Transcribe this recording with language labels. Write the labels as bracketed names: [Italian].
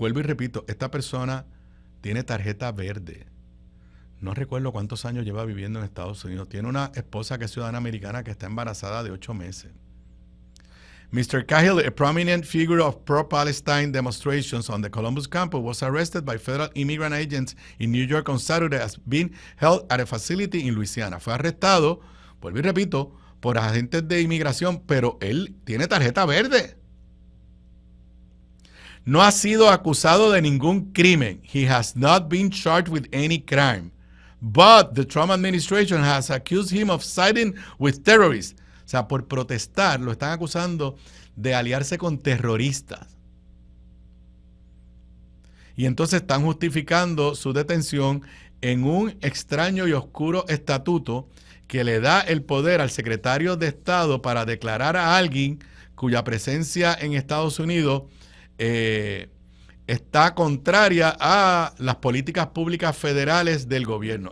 [Spanish] Vuelvo y repito, esta persona tiene tarjeta verde. No recuerdo cuántos años lleva viviendo en Estados Unidos. Tiene una esposa que es ciudadana americana que está embarazada de 8 meses. [English] Mr. Cahill, a prominent figure of pro-Palestine demonstrations on the Columbus campus, was arrested by federal immigrant agents in New York on Saturday as being held at a facility in Louisiana. [Spanish] Fue arrestado, vuelvo y repito, por agentes de inmigración, pero él tiene tarjeta verde. No ha sido acusado de ningún crimen. [English] He has not been charged with any crime. But the Trump administration has accused him of siding with terrorists. [Spanish] O sea, por protestar, lo están acusando de aliarse con terroristas. Y entonces están justificando su detención en un extraño y oscuro estatuto que le da el poder al secretario de Estado para declarar a alguien cuya presencia en Estados Unidos está contraria a las políticas públicas federales del gobierno.